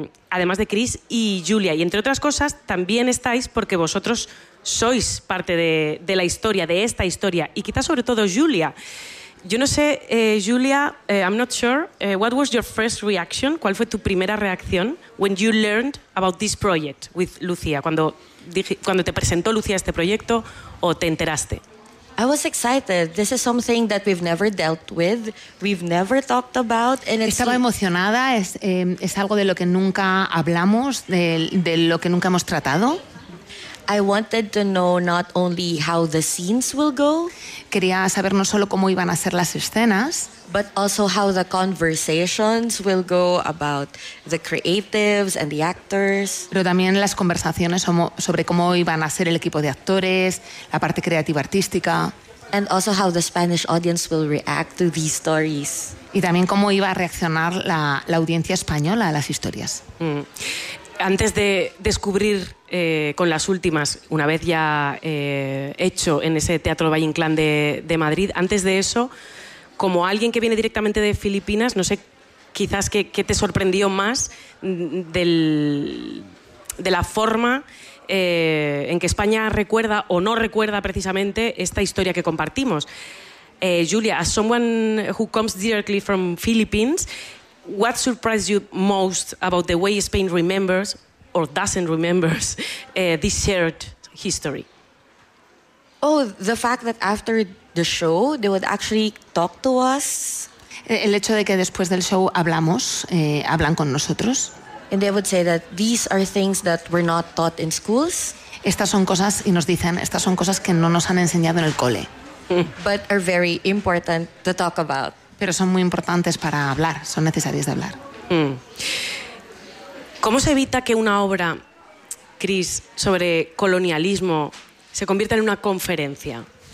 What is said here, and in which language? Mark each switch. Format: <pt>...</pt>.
<es>Además de Chris y Julia. Y entre otras cosas, también estáis porque vosotros sois parte de la historia, de esta historia, y quizás sobre todo Julia. Yo no sé,</es> <en>Julia, I'm not sure, what was your first reaction?</en> <es>¿Cuál fue tu primera reacción</es> <en>when you learned about this project with Lucía?</en> <es>Cuando te presentó Lucía este proyecto o te enteraste.</es> <en>I was excited. This is something that we've never dealt with, we've never talked about. And it's</en> <es>Estaba emocionada, es algo de lo que nunca hablamos, de lo que nunca hemos tratado.</es> <en>I wanted to know not only how the scenes will go,</en> <es>quería saber no solo cómo iban a ser las escenas,</es> <en>but also how the conversations will go about the creatives and the actors,</en> <es>pero también las conversaciones sobre cómo iban a ser el equipo de actores, la parte creativa artística,</es> <en>and also how the Spanish audience will react to these stories,</en> <es>y también cómo iba a reaccionar la audiencia española a las historias. Antes de descubrir con las últimas, una vez ya hecho en ese Teatro Valle Inclán de Madrid, antes de eso, como alguien que viene directamente de Filipinas, no sé quizás qué te sorprendió más de la forma en que España recuerda o no recuerda precisamente esta historia que compartimos.</es> <en>Julia, as someone who comes directly from Philippines, what surprised you most about the way Spain remembers or doesn't remember this shared history? Oh, the fact that after the show they would actually talk to us.</en> <es>El hecho de que después del show hablamos, hablan con nosotros.</es> <en>And they would say that these are things that were not taught in schools.</en> <es>Estas son cosas, y nos dicen, estas son cosas que no nos han enseñado en el cole.</es> <en>But are very important to talk about.</en> <es>Pero son muy importantes para hablar, son necesarias de hablar. ¿Cómo se evita que una obra, Chris, sobre colonialismo se convierta en una conferencia?</es>